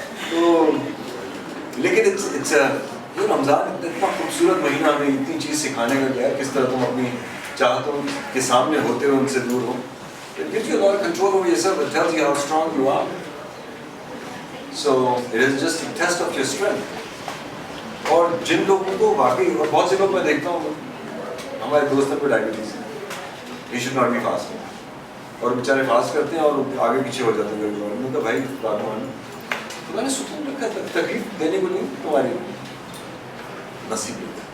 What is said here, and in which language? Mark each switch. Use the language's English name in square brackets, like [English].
[Urdu] تو لیکن یہ رمضان اتنا خوبصورت مہینہ ہمیں اتنی چیز سکھانے کا کیا ہے, کس طرح تم اپنی چاہتوں کے سامنے ہوتے ہوئے ان سے دور ہو. [English] It gives you a lot of control over yourself. It tells you how strong you are. So it is just a test of your strength. [Urdu] اور جن لوگوں کو واقعی, اور بہت سے لوگ میں دیکھتا ہوں, ہمارے دوستوں کو ڈائبٹیز ہے, [English] he should not be fasting. [Urdu] اور بیچارے فاسٹ کرتے ہیں اور آگے پیچھے ہو جاتے ہیں. میں نے کہا بھائی بات مان, تو میں نے سکون رکھا, تکلیف دینے کو نہیں, تمہاری نصیب ہے.